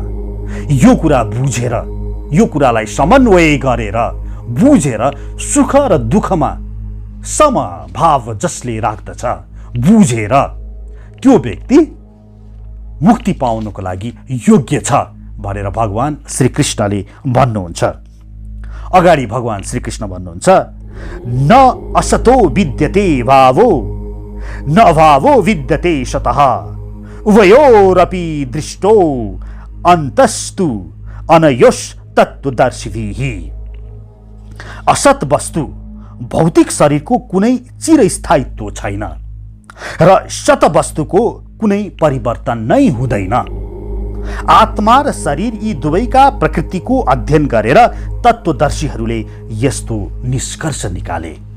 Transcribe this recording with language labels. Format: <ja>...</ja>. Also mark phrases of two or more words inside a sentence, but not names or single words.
<ne>यो कुरा बुझेर, यो कुरालाई समन्वय गरेर बुझेर सुख र दुःखमा समभाव जसले राख्दछ बुझेर त्यो व्यक्ति मुक्ति पाउनको लागि योग्य छ भनेर भगवान श्री कृष्णले भन्नुहुन्छ। अगाडि भगवान श्री कृष्ण भन्नुहुन्छ,</ne> <sa>न असतो विद्यते भावो न अभावो विद्यते सतः उभयोरपि दृष्टो अन्तस्तु अनयोस् तत्त्वदर्शिभिः।</sa> <ne>असत वस्तु भौतिक शरीरको कुनै चिरस्थायित्व छैन र सत वस्तुको कुनै परिवर्तन नै हुँदैन। आत्मा र शरीर यी दुवैका प्रकृतिको अध्ययन गरेर तत्त्वदर्शीहरूले यस्तो निष्कर्ष निकाले।</ne>